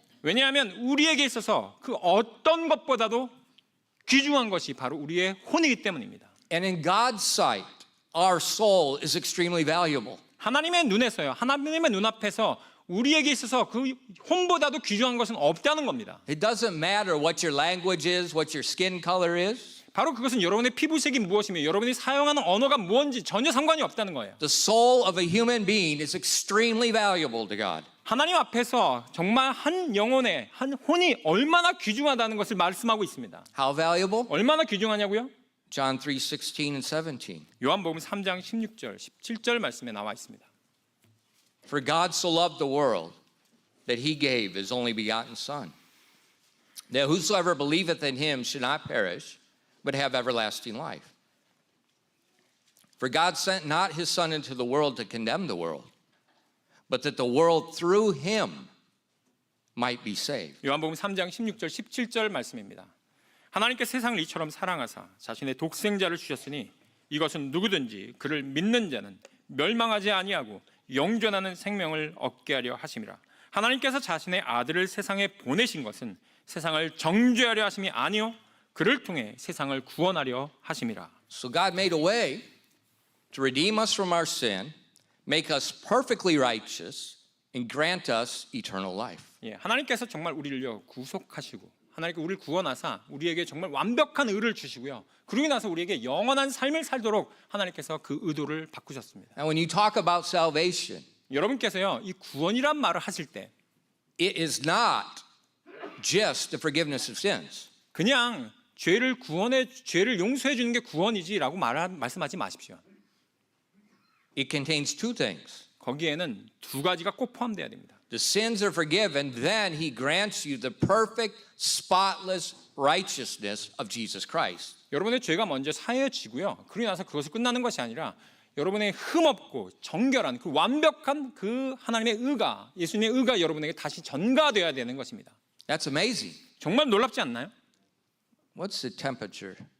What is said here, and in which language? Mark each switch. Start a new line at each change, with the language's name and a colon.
Korean: 왜냐하면 우리에게 있어서 그 어떤 것보다도 귀중한 것이 바로 우리의 혼이기 때문입니다.
English: And in God's sight, our soul is extremely valuable.
Korean: 하나님의 눈에서요, 하나님의 눈앞에서 우리에게 있어서 그 혼보다도 귀중한 것은 없다는 겁니다.
English: It doesn't matter what your language is, what your skin color is.
Korean: 바로 그것은 여러분의 피부색이 무엇이며 여러분이 사용하는 언어가 무엇인지 전혀 상관이 없다는 거예요.
English: The soul of a human being is extremely valuable to God.
Korean: 하나님 앞에서 정말 한 영혼의 한 혼이 얼마나 귀중하다는 것을 말씀하고 있습니다.
English: How valuable?
Korean: 얼마나 귀중하냐고요?
English: John 3:16 and 17.
Korean: 요한복음 3장 16절, 17절 말씀에 나와 있습니다.
English: For God so loved the world that he gave his only begotten Son, that whosoever believeth in him should not perish, but have everlasting life. For God sent not his Son into the world to condemn the world, but that the world through him might be saved.
Korean: 요한복음 3장 16절, 17절 말씀입니다. 하나님께 세상을 이처럼 사랑하사 자신의 독생자를 주셨으니 이것은 누구든지 그를 믿는 자는 멸망하지 아니하고 영존하는 생명을 얻게 하려 하심이라. 하나님께서 자신의 아들을 세상에 보내신 것은 세상을 정죄하려 하심이 아니요 그를 통해 세상을 구원하려 하심이라.
English: So God made a way to redeem us from our sin, make us perfectly righteous, and grant us eternal life.
Korean: 예, 하나님께서 정말 우리를요 구속하시고 하나님께 우리를 구원하사 우리에게 정말 완벽한 의를 주시고요. 그러고 나서 우리에게 영원한 삶을 살도록 하나님께서 그 의도를 바꾸셨습니다.
English: And when you talk about salvation,
Korean: 여러분께서요 이 구원이란 말을 하실 때
English: it is not just the forgiveness of sins.
Korean: 그냥 죄를 용서해 주는 게 구원이지라고 말씀하지 마십시오.
English: It contains two things.
Korean: 거기에는 두 가지가 꼭 포함돼야 됩니다.
English: The sins are forgiven, then he grants you the perfect, spotless righteousness of Jesus Christ.
Korean: 여러분의 죄가 먼저 사해지고요. 그러고 나서 그것을 끝나는 것이 아니라 여러분의 흠없고 정결한 그 완벽한 그 하나님의 의가, 예수님의 의가 여러분에게 다시 전가되어야 되는 것입니다.
English: That's amazing.
Korean: 정말 놀랍지 않나요?
English: What's the temperature?